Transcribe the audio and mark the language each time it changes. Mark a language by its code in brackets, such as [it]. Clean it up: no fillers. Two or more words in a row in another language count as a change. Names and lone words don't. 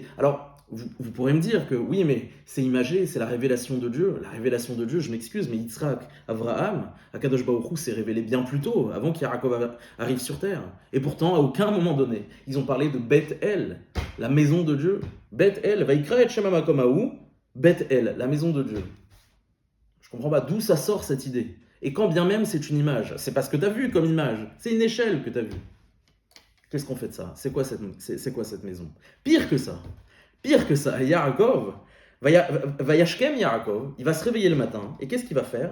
[fr] Alors, vous pourrez me dire que oui, mais c'est imagé, c'est la révélation de Dieu. La révélation de Dieu, je m'excuse, mais Yitzhak, Avraham, [he] הקדוש ברוך הוא [fr] s'est révélé bien plus tôt, avant qu'Yaakov arrive sur terre. Et pourtant, à aucun moment donné, ils ont parlé de Bet El, la maison de Dieu. [he] בית אל ויקרא את שם המקום ההוא בית אל, [fr] la maison de Dieu. Je comprends pas d'où ça sort cette idée. Et quand bien même c'est une image, c'est pas ce que tu as vu comme image, c'est une échelle que tu as vue. Qu'est-ce qu'on fait de ça? C'est quoi cette maison? Pire que ça, [he] יעקב וישכם יעקב, [fr] il va se réveiller le matin, et qu'est-ce qu'il va faire?